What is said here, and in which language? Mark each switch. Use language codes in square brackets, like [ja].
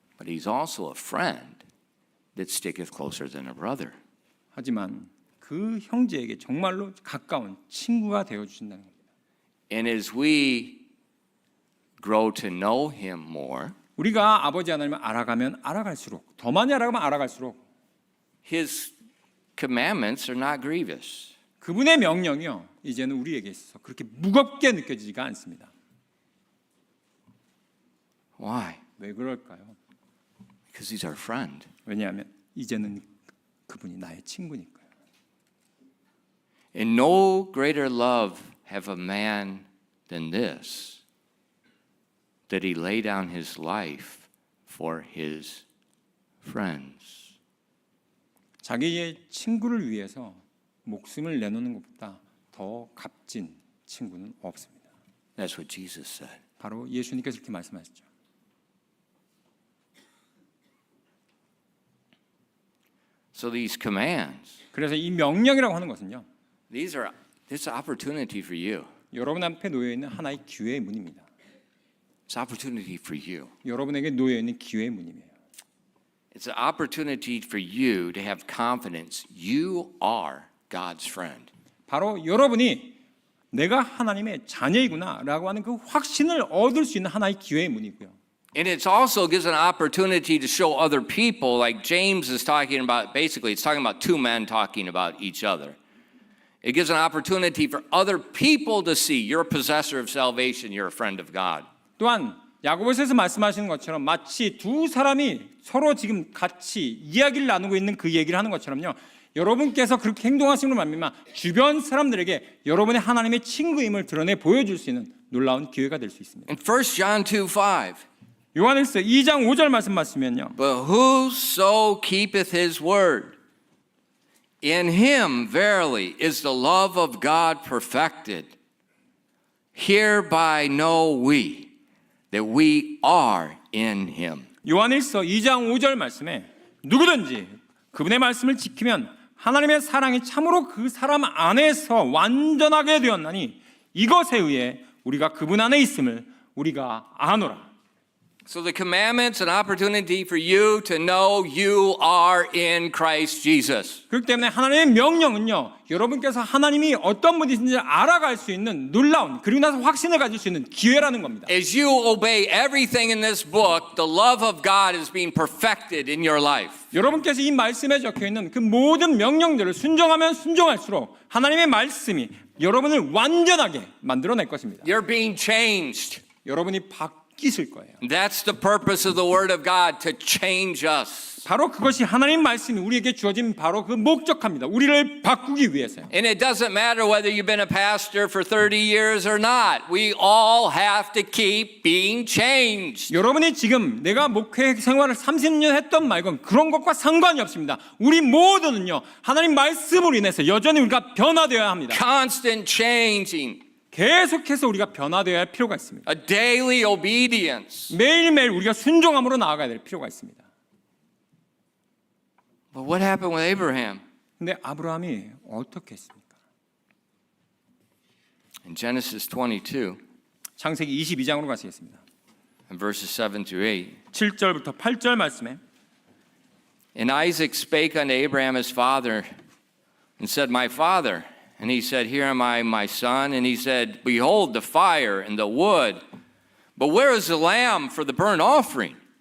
[en] But He's also a friend that sticketh closer than a brother. [ko] 하지만 그 형제에게 정말로 가까운 친구가 되어 주신다는 겁니다. [en] And as we grow to know Him more, [ko] 우리가 아버지 하나님을 알아가면 알아갈수록 더 많이 알아가면 알아갈수록 [en] His commandments are not grievous. [ko] 그분의 명령이요 이제는 우리에게 있어서 그렇게 무겁게 느껴지지가 않습니다. [en] Why? [ko] 왜 그럴까요? [en] Because He's our friend. [ko] 왜냐하면 이제는 그분이 나의 친구니까요. [en] And no greater love have a man than this, that he lay down his life for his friends. [ko] 자기의 친구를 위해서 목숨을 내놓는 것보다 더 값진 친구는 없습니다. [en] That's what Jesus said. [ko] 바로 예수님께서 이렇게 말씀하셨죠. [en] So these commands, [ko] 그래서 이 명령이라고 하는 것은요, [en] this is opportunity for you. [ko] 여러분 앞에 놓여 있는 하나의 기회의 문입니다. [en] It's opportunity for you. [ko] 여러분에게 놓여 있는 기회의 문이에요. [en] It's an opportunity for you to have confidence. You are God's friend. [ko] 바로 여러분이 내가 하나님의 자녀이구나라고 하는 그 확신을 얻을 수 있는 하나의 기회의 문이고요. [en] And it also gives an opportunity to show other people, like James is talking about, basically it's talking about two men talking about each other. It gives an opportunity for other people to see you're a possessor of salvation, you're a friend of God. [ko] 또한 야고보서에서 말씀하시는 것처럼 마치 두 사람이 서로 지금 같이 이야기를 나누고 있는 그 얘기를 하는 것처럼요. 여러분께서 그렇게 행동하시는 걸 말미암아 주변 사람들에게 여러분의 하나님의 친구임을 드러내 보여줄 수 있는 놀라운 기회가 될 수 있습니다. [en] In 1 John 2:5, [ko] 요한일서 2장 5절 말씀 맞으면요. [en] but whoso keepeth his word, in him verily is the love of God perfected. Hereby know we that we are in him. [ko] 요한일서 2장 5절 말씀에 누구든지 그분의 말씀을 지키면 하나님의 사랑이 참으로 그 사람 안에서 완전하게 되었나니 이것에 의해 우리가 그분 안에 있음을 우리가 아노라. [en] So the commandment's an opportunity for you to know you are in Christ Jesus. [ko] 그렇기 때문에 하나님의 명령은요, 여러분께서 하나님이 어떤 분이신지 알아갈 수 있는 놀라운, 그리고 나서 확신을 가질 수 있는 기회라는 겁니다. [en] As you obey everything in this book, the love of God is being perfected in your life. [ko] 여러분께서 이 말씀에 적혀 있는 그 모든 명령들을 순종하면 순종할수록 하나님의 말씀이 여러분을 완전하게 만들어낼 것입니다. [en] You're being changed. [ko] 여러분이 바뀌실 거예요. [en] That's the purpose of the Word of God, to change us. [ko] 바로 그것이 하나님 말씀이 우리에게 주어진 바로 그 목적합니다. 우리를 바꾸기 위해서요. [en] And it doesn't matter whether you've been a pastor for 30 years or not. We all have to keep being changed. [ko] 여러분이 지금 내가 목회 생활을 30년 했던 말건 그런 것과 상관이 없습니다. 우리 모두는요, 하나님 말씀으로 인해서 여전히 우리가 변화되어야 합니다. [en] Constant changing. [ko] 계속해서 우리가 변화되어야 할 필요가 있습니다. [en] A daily obedience. [ko] 매일매일 우리가 순종함으로 나아가야 될 필요가 있습니다. [en] But what happened with Abraham? [ko] 근데 아브라함이 어떻게 했습니까? [en] In Genesis 22, [ko] 창세기 22장으로 가시겠습니다. [en] and verses 7 through 8. [ko] 7절부터 8절 말씀에 [en] And Isaac spake unto Abraham his father, and said, My father. And he said, Here am I, my son. And he said, Behold the fire and the wood, but where is the lamb for the burnt offering?